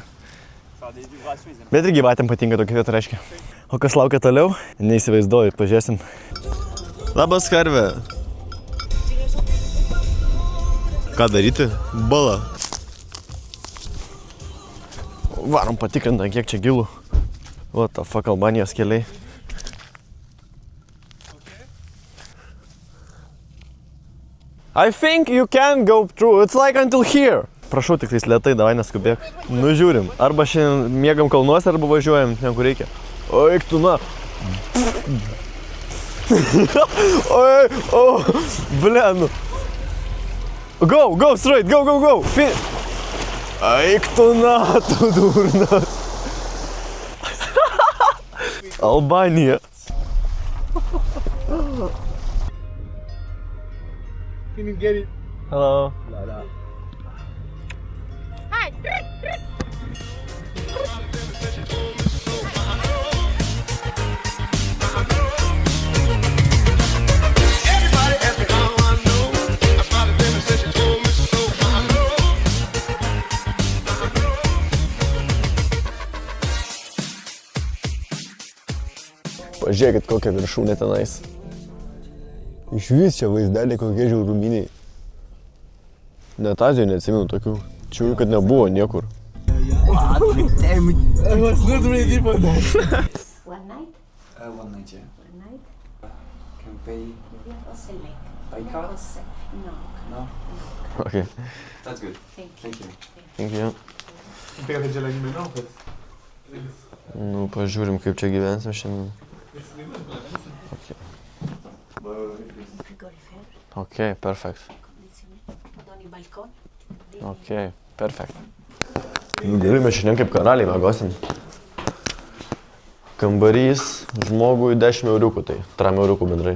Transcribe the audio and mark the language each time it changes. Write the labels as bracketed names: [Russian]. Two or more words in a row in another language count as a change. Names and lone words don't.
[Lithuanian] Bet ir gyvatėm patinka tokia vieta, reiškia. O kas laukia toliau? Neįsivaizduoju, pažiūrėsim. Labas, karvė. Ką daryti? Bala. Varom patikrinti, kiek čia gilų. [English] What the fuck, [Lithuanian] Albanijos keliai. [English] I think you can go through. It's like until here. [Lithuanian] Prašau, tik tais lėtai, davai neskubėk. Nu žiūrim. Arba šiandien miegam kalnuose, arba važiuojam ten, kur reikia. Oik tu na. Oi, o, blenu. [English] Go, straight, go. [Lithuanian] Eik tu na, tu durnas. Albanija. [English] Can you get it? Hello. Hi. Everybody ask me how I know. I smiled at them and said she told me so. [Lithuanian] Pažiūrėkit, kokia viršūnė tenais. Iš vis čia vaizdeliai kokie žiauruminiai. Net Azijoje neatsimenu tokių. Čiūriu, kad nebuvo niekur. [English] One night, yeah. Can pay by card? No. Okay. That's good. Thank you. Thank you. [Lithuanian] Nu, pažiūrim, kaip čia gyvensim šiandien. [English] Okay, perfect. Okay, perfect. [Lithuanian] Nu, gerai, mes šiandien kaip karaliai miegosim. Kambarys žmogui 10 euriukų, tai 3 euriukų bendrai.